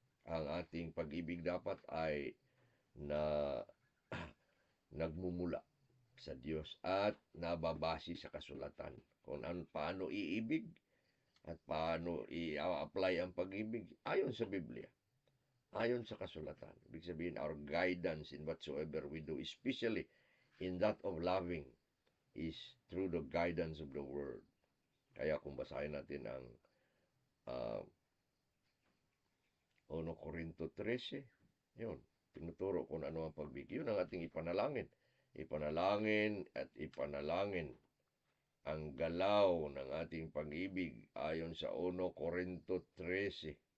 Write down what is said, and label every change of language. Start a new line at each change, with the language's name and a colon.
Filipino: Ang ating pag-ibig dapat ay nagmumula sa Diyos at nababase sa kasulatan. Kung paano iibig, at paano i-apply ang pag-ibig ayon sa Biblia, ayon sa kasulatan. Ibig sabihin,
English: our guidance in whatsoever we do, especially in that of loving, is through the guidance of the Word.
Filipino: Kaya kung basahin natin ang 1 Corinto 13, yun, tinuturo kung ano ang pag-ibig. Yun ang ating ipanalangin. Ipanalangin at ipanalangin ang galaw ng ating pag-ibig ayon sa 1 Corinto 13.